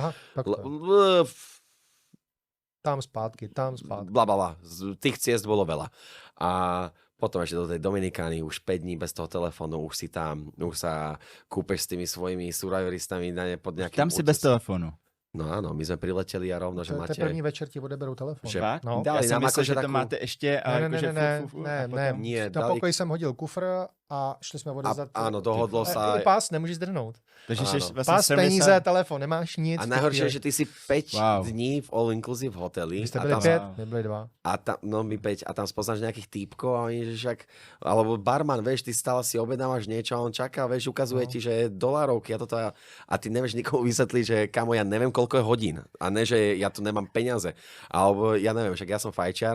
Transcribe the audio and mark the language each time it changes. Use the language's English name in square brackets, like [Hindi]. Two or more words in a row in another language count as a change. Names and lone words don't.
[Czech] Aha, tak to. Tam zpátky. [Slovak] Blablabla, tých ciest bolo veľa. A potom ešte do tej Dominikány už 5 dní bez toho telefónu, už si tam, už sa kúpeš s tými svojimi survivoristami pod nejakým... Tam si bez telefónu. No áno, my sme prileteli a rovno, že máte... [Czech] První večer ti odeberou telefon. Že no. Já jsem myslel, že to máte ještě... Ne, na pokoj jsem hodil kufr a šli jsme odezdat... [Slovak] Áno, dohodlo sa... [Czech] Pás nemůžeš zdrhnout. Takže pás, peníze, telefon, nemáš nic. [Slovak] A najhoršie je, že ty si 5 dní v all-inclusive hoteli. [Czech] Vy ste byli 5, my byli 2. [Slovak] A tam, no my 5, a tam spoznáš nejakých týpkov a oni, že však... Alebo barman, vieš, ty stále si objednávaš niečo a on čaká, vieš, ukazuje ti, že je dolárovky a ty nevieš nikomu vysvetliť, že kamo, ja neviem, koľko je hodín. A ne, že ja tu nemám peniaze. Alebo ja neviem, však ja som fajčiar.